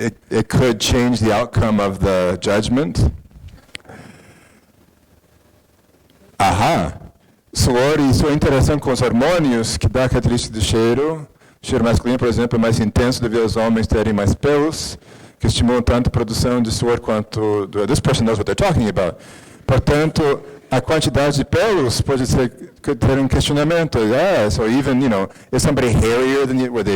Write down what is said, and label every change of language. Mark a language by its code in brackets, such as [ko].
[en] It could change the outcome of the judgment. Ahá. [pt] Suor e sua interação com os hormônios que dá a característica do cheiro. O cheiro masculino, por exemplo, é mais intenso devido aos homens terem mais pelos, que estimulam tanto a produção de suor quanto... [en] This person knows what they're talking about. [pt] Portanto, a quantidade de pelos pode ter um questionamento. [en] Yeah, so even, is somebody hairier than you?